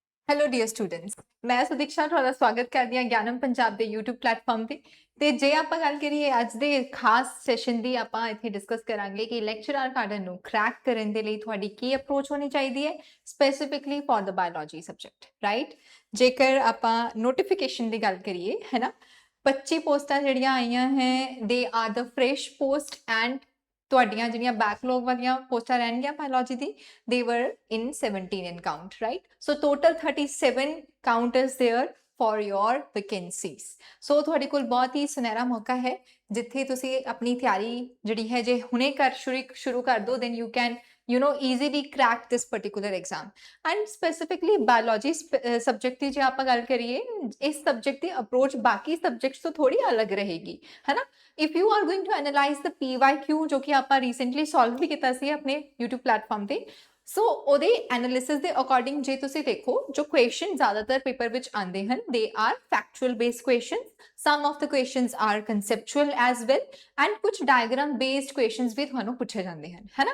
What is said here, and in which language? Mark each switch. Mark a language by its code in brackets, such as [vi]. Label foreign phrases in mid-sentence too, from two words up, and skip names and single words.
[en] Hello dear students, [pa] ਮੈਂ ਸੁਦੀਕਸ਼ਾ ਤੁਹਾਡਾ ਸਵਾਗਤ ਕਰਦੀ ਹਾਂ ਗਿਆਨਮ ਪੰਜਾਬ ਦੇ [en] YouTube platform [pa] ਤੇ ਜੇ ਆਪਾਂ ਗੱਲ ਕਰੀਏ ਅੱਜ ਦੇ ਖਾਸ ਸੈਸ਼ਨ ਦੀ, ਆਪਾਂ ਇੱਥੇ ਡਿਸਕਸ ਕਰਾਂਗੇ ਕਿ [en] lecturer cadre [pa] ਨੂੰ ਕ੍ਰੈਕ ਕਰਨ ਦੇ ਲਈ ਤੁਹਾਡੀ ਕੀ ਅਪਰੋਚ ਹੋਣੀ ਚਾਹੀਦੀ ਹੈ [en] specifically for the biology subject, [pa] ਰਾਈਟ। ਜੇਕਰ ਆਪਾਂ ਨੋਟੀਫਿਕੇਸ਼ਨ ਦੀ ਗੱਲ ਕਰੀਏ, ਹੈ ਨਾ, 25 ਪੋਸਟਾਂ ਜਿਹੜੀਆਂ ਆਈਆਂ ਹੈ, [en] they are the fresh post [pa] ਐਂਡ ਤੁਹਾਡੀਆਂ ਜਿਹੜੀਆਂ ਬੈਕਲੌਗ ਵਾਲੀਆਂ ਪੋਸਟਾਂ ਰਹਿਣਗੀਆਂ ਬਾਇਓਲੋਜੀ ਦੀ, [en] they were in 17 in count, right? So total 37 count is there for your vacancies. [pa] So ਤੁਹਾਡੇ ਕੋਲ ਬਹੁਤ ਹੀ ਸੁਨਹਿਰਾ ਮੌਕਾ ਹੈ ਜਿੱਥੇ ਤੁਸੀਂ ਆਪਣੀ ਤਿਆਰੀ ਜਿਹੜੀ ਹੈ ਜੇ ਹੁਣੇ ਸ਼ੁਰੂ ਕਰ ਦੋ, [en] then you can easily crack this particular exam. [pa] And specifically [en] biology subject [pa] ਦੀ ਜੇ ਆਪਾਂ ਗੱਲ ਕਰੀਏ, ਇਸ subject ਦੀ approach ਬਾਕੀ subjects ਤੋਂ ਥੋੜੀ ਅਲੱਗ ਰਹੇਗੀ, ਹੈ ਨਾ। [en] if you are going to analyze the PYQ [pa] ਜੋ ਕਿ ਆਪਾਂ recently solve ਵੀ ਕੀਤਾ ਸੀ ਆਪਣੇ [en] YouTube platform [pa] ਤੇ, ਸੋ ਉਹਦੇ ਐਨਾਲਿਸਿਸ ਦੇ ਅਕੋਰਡਿੰਗ ਜੇ ਤੁਸੀਂ ਦੇਖੋ, ਜੋ ਕੁਐਸਚਨ ਜ਼ਿਆਦਾਤਰ ਪੇਪਰ ਵਿੱਚ ਆਉਂਦੇ ਹਨ, [en] they are factual based questions, some of the questions are conceptual as well, [pa] ਐਂਡ ਕੁਝ [en] diagram based questions [pa] ਵੀ ਤੁਹਾਨੂੰ ਪੁੱਛੇ ਜਾਂਦੇ ਹਨ, ਹੈ ਨਾ।